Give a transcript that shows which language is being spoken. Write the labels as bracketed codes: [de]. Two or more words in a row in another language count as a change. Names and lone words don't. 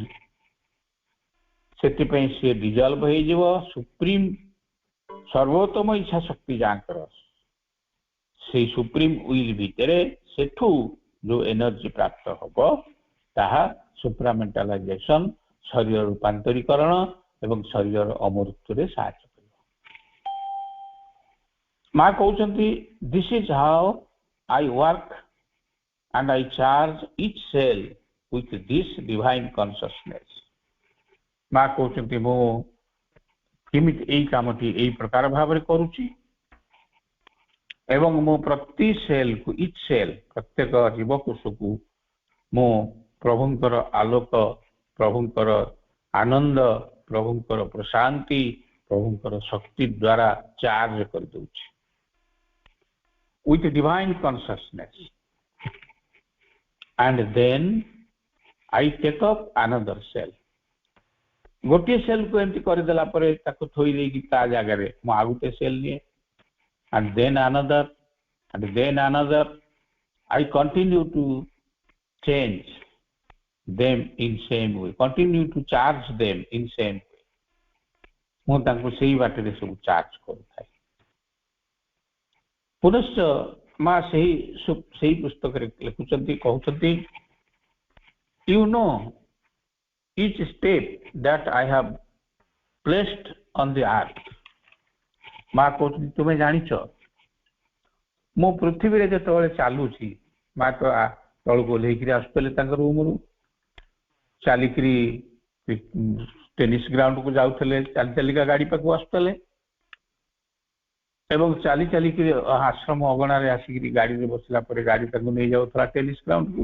[or] ସେଥିପାଇଁ ସିଏ ଡିଜଲ୍ଭ ହେଇଯିବ ସୁପ୍ରିମ ସର୍ବୋତ୍ତମ ଇଚ୍ଛା ଶକ୍ତି ଯାହାଙ୍କର, ସେଇ [en] supreme will [or] ଭିତରେ ସେଠୁ ଯୋଉ ଏନର୍ଜି ପ୍ରାପ୍ତ ହବ ତାହା ସୁପ୍ରାମେଣ୍ଟାଲାଇଜେସନ, ଶରୀର ରୂପାନ୍ତରୀକରଣ ଏବଂ ଶରୀରର ଅମୃତ୍ୟୁରେ ସାହାଯ୍ୟ କରିବ। ମା କହୁଛନ୍ତି [en] this is how I work and I charge each cell with this divine consciousness। [or] ମା କହୁଛନ୍ତି ମୁଁ କେମିତି ଏଇ କାମଟି ଏଇ ପ୍ରକାର ଭାବରେ କରୁଛି ଏବଂ ମୁଁ ପ୍ରତି ସେଲକୁ, [en] each cell, [or] ପ୍ରତ୍ୟେକ ଜୀବକୋଷକୁ ମୁଁ ପ୍ରଭୁଙ୍କର ଆଲୋକ, ପ୍ରଭୁଙ୍କର ଆନନ୍ଦ, ପ୍ରଭୁଙ୍କର ପ୍ରଶାନ୍ତି, ପ୍ରଭୁଙ୍କର ଶକ୍ତି ଦ୍ୱାରା ଚାର୍ଜ କରିଦେଉଛି [en] with divine consciousness। and then I take up another cell। [or] ଗୋଟିଏ ସେଲ୍ କୁ ଏମିତି କରିଦେଲା ପରେ ତାକୁ ଥୋଇ ଦେଇକି ତା ଜାଗାରେ ମୁଁ ଆଉ ଗୋଟେ ସେଲ୍ ନିଏ। [en] and then another and then another। I continue to change them in same way, continue to charge them in same way। [or] ମୁଁ ତାଙ୍କୁ ସେଇ ବାଟରେ ସବୁ ଚାର୍ଜ କରୁଥାଏ। ପୁନଶ୍ଚ ମା ସେଇ ପୁସ୍ତକରେ ଲେଖୁଛନ୍ତି, କହୁଛନ୍ତି [en] you know each step that I have placed on the earth। [or] ମା କହୁଛନ୍ତି ତୁମେ ଜାଣିଛ ମୁଁ ପୃଥିବୀରେ ଯେତେବେଳେ ଚାଲୁଛି, ମା ତ ତଳକୁ ଓହ୍ଲେଇକିରି ଆସୁଥିଲେ ତାଙ୍କ ରୁମରୁ, ଚାଲିକିରି [en] tennis groundku [or] ଯାଉଥିଲେ, ଚାଲି ଚାଲିକା ଗାଡି ପାଖକୁ ଆସୁଥିଲେ ଏବଂ ଚାଲି ଚାଲିକିରି ଆଶ୍ରମ ଅଗଣାରେ ଆସିକିରି ଗାଡିରେ ବସିଲା ପରେ ଗାଡି ତାଙ୍କୁ ନେଇଯାଉଥିଲା [en] tennis groundku.